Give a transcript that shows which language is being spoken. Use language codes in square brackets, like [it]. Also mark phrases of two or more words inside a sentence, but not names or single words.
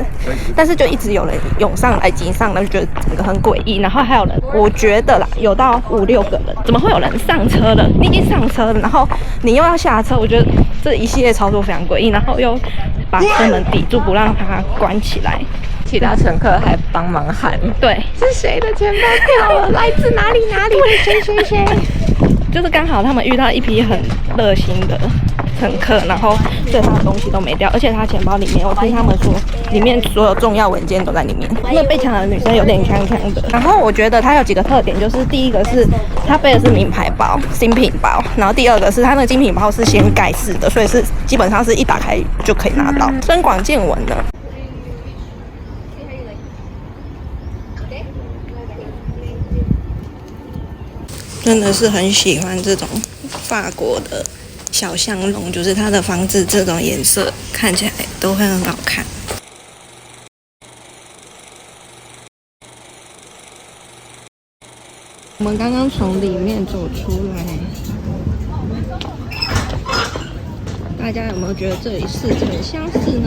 [zh] 但是就一直有人湧上來、擠上來，就覺得整個很詭異。然後還有人，我覺得啦，有到5、6個人，怎麼會有人上車了？你已經上車了，然後你又要下車，我覺得這一系列操作非常詭異。然後又把車門抵住，不讓它關起來。其他乘客還幫忙喊，對，是誰的錢包掉了？來自哪裡？誰？就是剛好他們遇到一批很熱心的乘客，然後所以他的東西都沒掉，而且他錢包裡面，我聽他們說，裡面所有重要文件都在裡面。那個被搶的女生有點鏘鏘的。然後我覺得她有幾個特點，就是第一個是她背的是名牌包、精品包，然後第二個是她那個精品包是掀蓋式的，所以是基本上是一打開就可以拿到。增廣見聞的。真的是很喜歡這種法國的小巷弄，就是它的房子這種顏色看起來都會很好看。我們剛剛從裡面走出來，大家有沒有覺得這裡是很相似呢？